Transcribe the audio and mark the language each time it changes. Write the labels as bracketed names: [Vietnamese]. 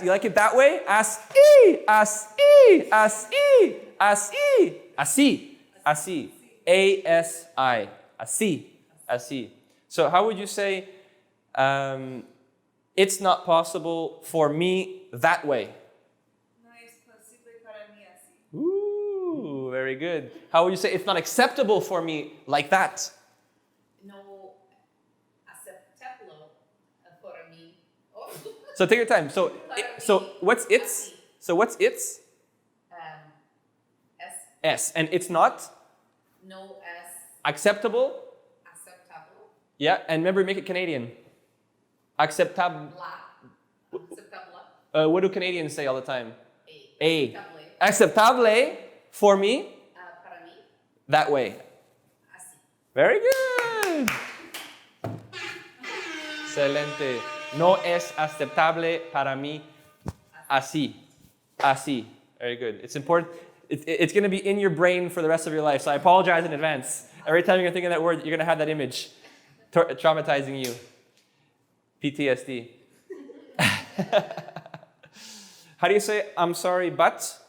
[English] You like it that way? Ass, ee, ass, ee, ass, ee, ass, ee, [Spanish] así, así. A-S-I. Así. Así. [English] So how would you say, it's not possible for me that way? [Spanish] No es posible para mí así. [English] Ooh, very good. How would you say, it's not acceptable for me like that? [Spanish] No aceptable para mí. Oh. [English] So take your time. So, what's it's? [Spanish] Así. [English] So what's it's? [Spanish] Es [English] S. And it's not [Spanish] no es [English] acceptable? [Spanish] aceptable. [English] Yeah, and remember, make it Canadian. Acceptable. [Spanish] Aceptable. [English] What do Canadians say all the time? A. Acceptable for me [Spanish] Para mí. [English] that way. [Spanish] Así. [English] Very good. [Spanish] Excelente. No es aceptable para mí así. [English] Así. Very good. It's important. It's going to be in your brain for the rest of your life. So I apologize in advance. Every time you're going to think of that word, you're going to have that image traumatizing you. PTSD. How do you say, I'm sorry, but